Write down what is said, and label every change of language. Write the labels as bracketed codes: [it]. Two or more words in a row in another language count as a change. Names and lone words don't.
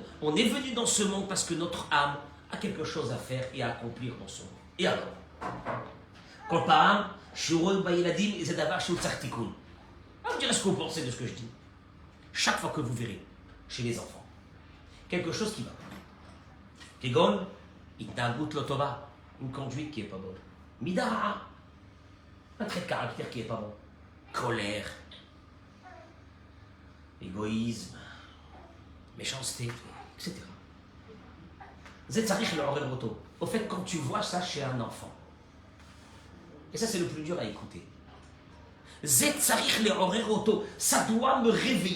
[fr] On est venu dans ce monde parce que notre âme a quelque chose à faire et à accomplir dans ce monde. Et alors? Quand par vous me direz ce que vous pensez de ce que je dis. Chaque fois que vous verrez chez les enfants quelque chose qui va pas. [he] כגון, התנהגות לא טובה, [fr] une conduite qui est pas bonne. Mida, un trait de caractère qui est pas bon. Colère, égoïsme, méchanceté, etc. Au fait, quand tu vois ça chez un enfant, et ça c'est le plus dur à écouter, ça doit me réveiller.